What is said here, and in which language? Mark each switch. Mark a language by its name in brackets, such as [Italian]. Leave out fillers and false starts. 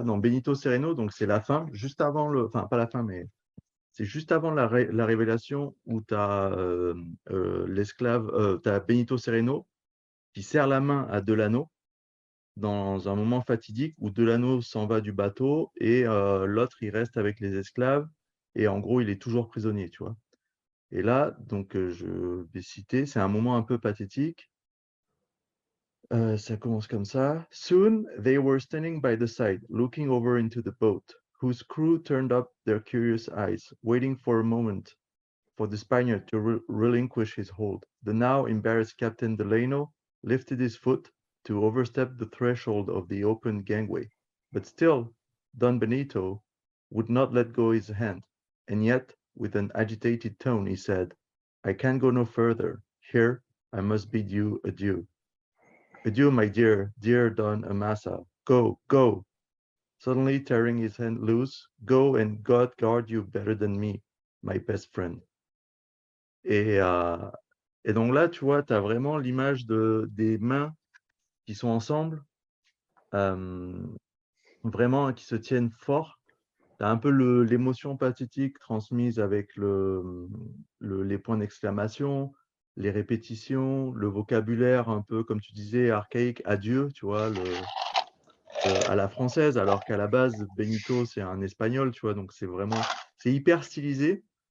[French] Dans Benito Sereno, donc c'est la fin, juste avant enfin, pas la fin, mais c'est juste avant la révélation où tu as l'esclave, tu as Benito Sereno qui serre la main à Delano dans un moment fatidique où Delano s'en va du bateau et l'autre, il reste avec les esclaves et en gros, il est toujours prisonnier, tu vois. Et là, donc, je vais citer, c'est un moment un peu pathétique. Ça commence comme ça. [English] Soon, they were standing by the side, looking over into the boat, whose crew turned up their curious eyes, waiting for a moment for the Spaniard to relinquish his hold. The now embarrassed Captain Delano lifted his foot to overstep the threshold of the open gangway, but still Don Benito would not let go his hand, and yet, with an agitated tone, he said, I can go no further. Here I must bid you adieu. Adieu, my dear, dear Don Amasa. Go, go. Suddenly tearing his hand loose, go and God guard you better than me, my best friend. [French] Et, et donc là, tu vois, tu as vraiment l'image des mains qui sont ensemble, vraiment qui se tiennent fort. Tu as un peu l'émotion pathétique transmise avec les points d'exclamation, les répétitions, le vocabulaire un peu, comme tu disais, archaïque, adieu, tu vois, à la française, alors qu'à la base, Benito, c'est un espagnol, tu vois, donc c'est hyper stylisé.